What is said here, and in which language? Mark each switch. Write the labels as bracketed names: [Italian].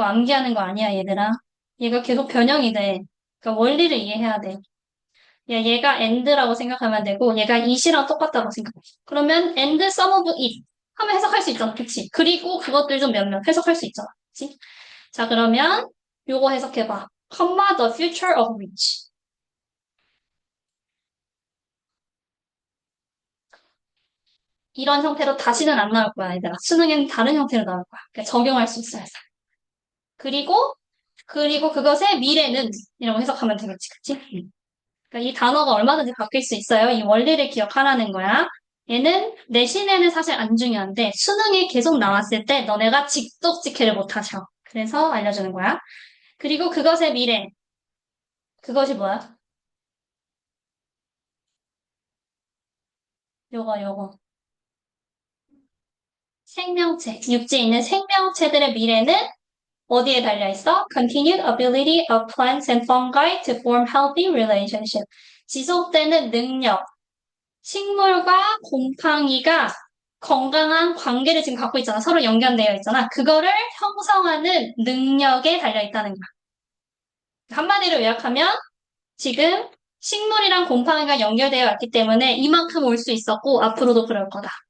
[Korean] 이거 암기하는 거 아니야 얘들아. 얘가 계속 변형이 돼. 그러니까 원리를 이해해야 돼. 야, 얘가 and라고 생각하면 되고 얘가 it이랑 똑같다고 생각해. 그러면 [English] and some of it [Korean] 하면 해석할 수 있잖아. 그치? 그리고 그것들 좀 몇몇 해석할 수 있잖아. 그치? 자, 그러면 요거 해석해봐. [English] comma the future of which. [Korean] 이런 형태로 다시는 안 나올 거야, 얘들아. 수능에는 다른 형태로 나올 거야. 그러니까 적용할 수 있어요. 그리고, 그리고 그것의 미래는 이라고 해석하면 되겠지. 그치? 그러니까 이 단어가 얼마든지 바뀔 수 있어요. 이 원리를 기억하라는 거야. 얘는 내신에는 사실 안 중요한데 수능에 계속 나왔을 때 너네가 직독직해를 못 하셔. 그래서 알려주는 거야. 그리고 그것의 미래. 그것이 뭐야? 요거. 생명체. 육지에 있는 생명체들의 미래는 어디에 달려 있어? [English] Continued ability of plants and fungi to form healthy relationship. [Korean] 지속되는 능력. 식물과 곰팡이가 건강한 관계를 지금 갖고 있잖아. 서로 연결되어 있잖아. 그거를 형성하는 능력에 달려 있다는 거야. 한마디로 요약하면 지금 식물이랑 곰팡이가 연결되어 있기 때문에 이만큼 올 수 있었고 앞으로도 그럴 거다.